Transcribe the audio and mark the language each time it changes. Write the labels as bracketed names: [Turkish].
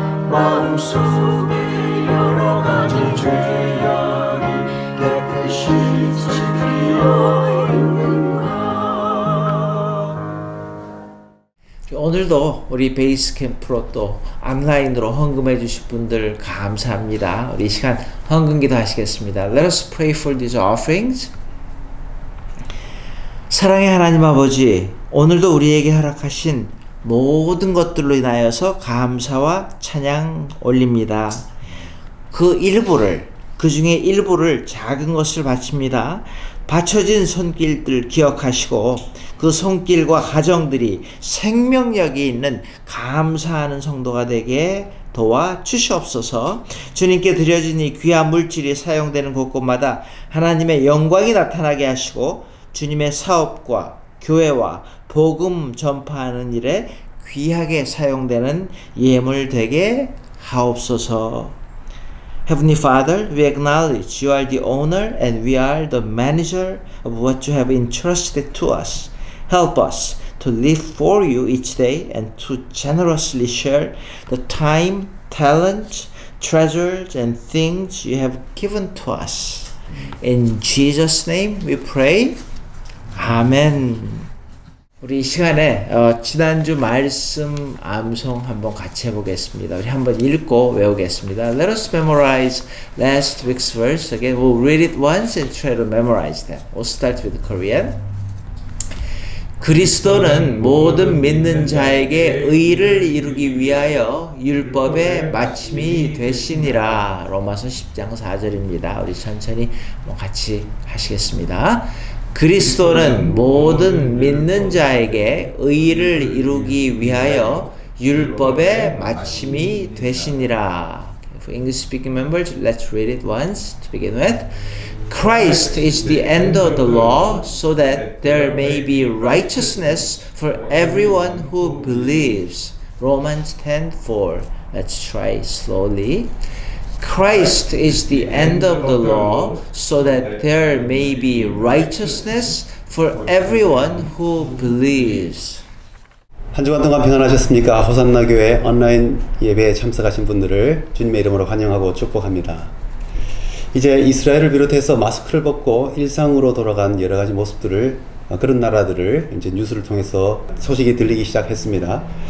[Korean] 마음속에 여러 가지 죄악이 깨끗이 씻기려 있는가. 오늘도 우리 베이스 캠프로 또 온라인으로 헌금해 주실 분들 감사합니다. 우리 이 시간 헌금기도 하시겠습니다. [English] Let us pray for these offerings. [Korean] 사랑의 하나님 아버지, 오늘도 우리에게 허락하신 모든 것들로 인하여서 감사와 찬양 올립니다. 그 중에 일부를 작은 것을 바칩니다. 바쳐진 손길들 기억하시고 그 손길과 가정들이 생명력이 있는 감사하는 성도가 되게 도와 주시옵소서. 주님께 드려진 이 귀한 물질이 사용되는 곳곳마다 하나님의 영광이 나타나게 하시고 주님의 사업과 교회와 복음 전파하는 일에 귀하게 사용되는 예물 되게 하옵소서. [English] Heavenly Father, we acknowledge you are the owner and we are the manager of what you have entrusted to us. Help us to live for you each day and to generously share the time, talent, treasures, and things you have given to us. In Jesus' name we pray. 아멘. [Korean] 우리 이 시간에 지난주 말씀 암송 한번 같이 해보겠습니다. 우리 한번 읽고 외우겠습니다. [English] Let us memorize last week's verse again. We'll read it once and try to memorize them. We'll start with Korean. [Korean] 그리스도는 모든 믿는 자에게 의를 이루기 위하여 율법의 마침이 되시니라. 로마서 10장 4절입니다. 우리 천천히 같이 하시겠습니다. 그리스도는 모든 믿는 자에게 의를 이루기 위하여 율법의 마침이 되시니라. [English] For English speaking members, let's read it once to begin with. Christ is the end of the law so that there may be righteousness for everyone who believes. Romans 10:4. Let's try slowly. Christ is the end of the law so that there may be righteousness for everyone who believes. [Korean] 한 주간 동안 평안하셨습니까? 호산나 교회 온라인 예배에 참석하신 분들을 주님의 이름으로 환영하고 축복합니다. 이제 이스라엘을 비롯해서 마스크를 벗고 일상으로 돌아간 여러 가지 모습들을 그런 나라들을 이제 뉴스를 통해서 소식이 들리기 시작했습니다.